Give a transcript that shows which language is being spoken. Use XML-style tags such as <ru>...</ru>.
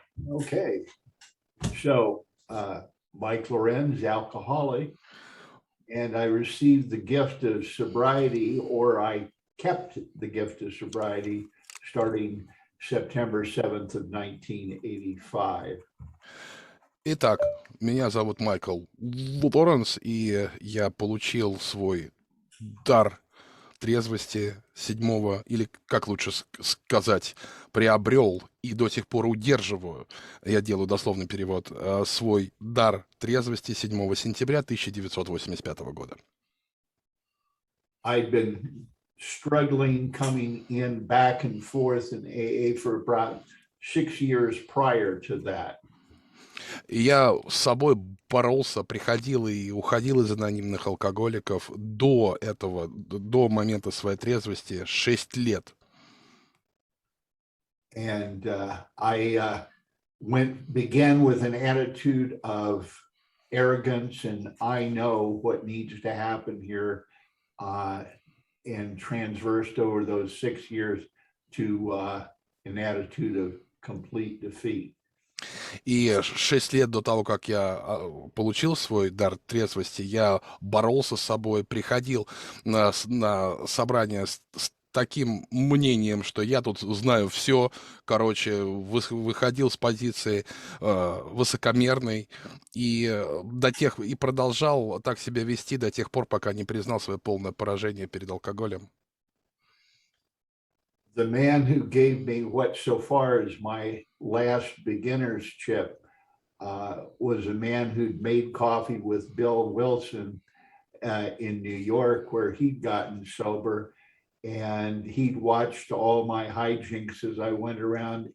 <en>Okay, so Michael L's alcoholic, and I received the gift of sobriety, or I kept the gift of sobriety starting September 7th of 1985.</en> <ru>Итак, меня зовут Майкл Лоренс, и я получил свой дар трезвости 7 или, как лучше сказать, приобрел и до сих пор удерживаю, я делаю дословный перевод, свой дар трезвости 7 сентября 1985 года.</ru> <en>I'd been struggling coming in back and forth in AA for about 6 years prior to that.</en> <ru>И я с собой боролся, приходил и уходил из анонимных алкоголиков до этого, до момента своей трезвости 6 лет.</ru> <en>And I began with an attitude of arrogance and I know what needs to happen here, and transversed over those 6 years to an attitude of complete defeat.</en> <ru>И 6 лет до того, как я получил свой дар трезвости, я боролся с собой, приходил на собрание с таким мнением, что я тут знаю все, короче, выходил с позиции высокомерной и продолжал так себя вести до тех пор, пока не признал свое полное поражение перед алкоголем.</ru> <en>The man who gave me what so far is my last beginner's chip was a man who'd made coffee with Bill Wilson in New York, where he'd gotten sober, and he'd watched all my hijinks as I went around.</en>